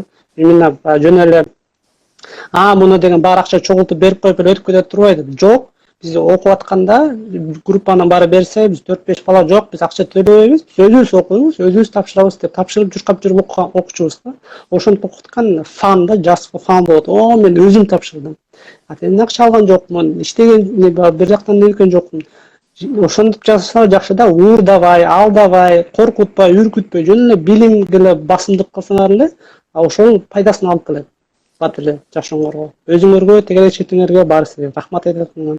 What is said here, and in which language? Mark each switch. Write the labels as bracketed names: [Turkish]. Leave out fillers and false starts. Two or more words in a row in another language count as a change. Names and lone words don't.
[Kyrgyz] Именно жөн эле муну деген баары акча чогултуп берип коюп эле өтүп кетет турбайбы? Жок. Биз окуп атканда группанын баары берсе, биз 4-5 бала жок, биз акча төлөбөйбүз, биз өзүбүз окуйбуз, өзүбүз тапшырабыз деп тапшырып жүрүп окучубуз да. Ошентип окуткан фан да, [English] just for fun [Kyrgyz] болот. Мен өзүм тапшырдым. Мен акча алган жокмун, иштеген бир жактан келген жокмун. Ошентип жасаса жакшы да, уурдабай, алдабай, коркутпай, үркүтпөй, жөн эле билимге эле басымдык кылсаңар эле, ошол пайдасын алып келет. Бат эле жашооңорго, өзүңөргө, тегерек четиңерге баарысына рахмат айтат.